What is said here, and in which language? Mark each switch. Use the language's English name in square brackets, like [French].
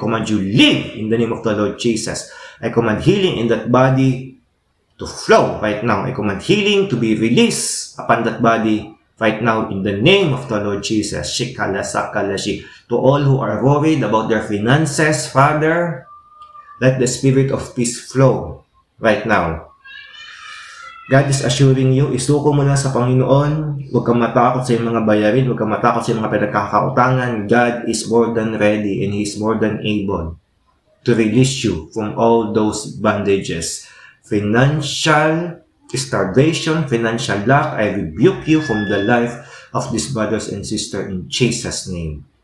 [English] I command you live in the name of the Lord Jesus. I command healing in that body to flow right now. I command healing to be released upon that body right now in the name of the Lord Jesus. Shikala sakalashi. To all who are worried about their finances, Father, let the spirit of peace flow right now. God is assuring you, [Filipino] isuko mo na sa Panginoon, huwag kang matakot sa iyong mga bayarin, huwag kang matakot sa iyong mga pinagkakautangan. [English] God is more than ready and He is more than able to release you from all those bondages. Financial starvation, financial lack, I rebuke you from the life of these brothers and sisters in Jesus' name.